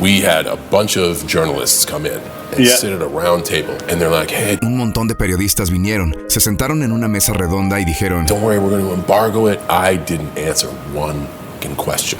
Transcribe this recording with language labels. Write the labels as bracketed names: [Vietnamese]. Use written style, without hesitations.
[English] We had a bunch of journalists come in and sit at a round table, and they're like, hey. [Spanish] Un montón de periodistas vinieron, se sentaron en una mesa redonda y dijeron, [English] Don't worry, we're going to embargo it. I didn't answer one question.